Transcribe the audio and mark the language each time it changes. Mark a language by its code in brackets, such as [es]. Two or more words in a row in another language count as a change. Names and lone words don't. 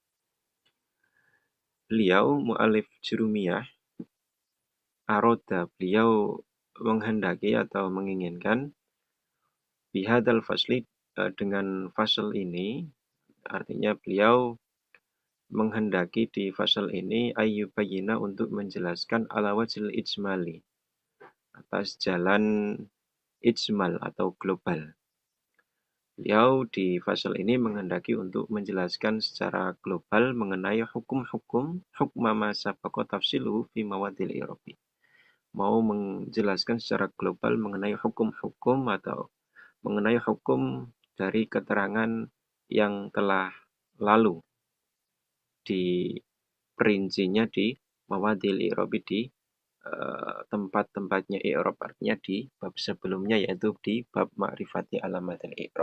[id] Beliau mu'alif Jurumiyah, aroda, beliau menghendaki atau menginginkan [ar] bihadal fasli, [id] dengan fasal ini, artinya beliau menghendaki di fasal ini ayyubayyina untuk menjelaskan [ar] ala wajhil ijmali, [id] atas jalan ijmal atau global. Beliau di fasal ini menghendaki untuk menjelaskan secara global mengenai hukum-hukum [ar] hukma ma sabaqa tafsiluhu fi mawadil i'rabi. [id] Mau menjelaskan secara global mengenai hukum-hukum atau mengenai hukum dari keterangan yang telah lalu di perincinya di [ar] mawadil i'rabi, [id] di tempat-tempatnya i'rab, artinya di bab sebelumnya, yaitu di bab [ar] ma'rifati alamatil i'rab.